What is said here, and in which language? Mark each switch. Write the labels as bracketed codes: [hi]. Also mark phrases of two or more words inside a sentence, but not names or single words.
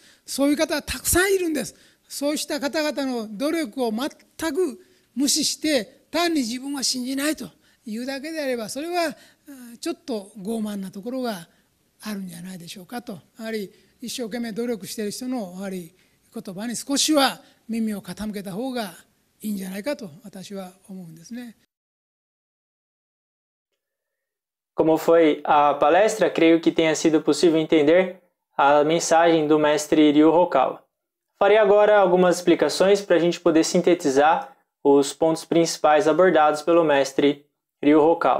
[ja] そういう方はたくさんいるんです。そうした方々の努力を全く無視して単に自分は信じないというだけであれば、それはちょっと傲慢なところがあるんじゃないでしょうかと。やはり一生懸命努力している人のやはり言葉に少しは耳を傾けた方がいいんじゃないかと私は思うんですね。 [pt] Como foi a palestra, creio que tenha sido possível entender a mensagem do mestre Ryu Hokawa. Farei agora algumas explicações para a gente poder sintetizar os pontos principais abordados pelo mestre Ryu Hokawa.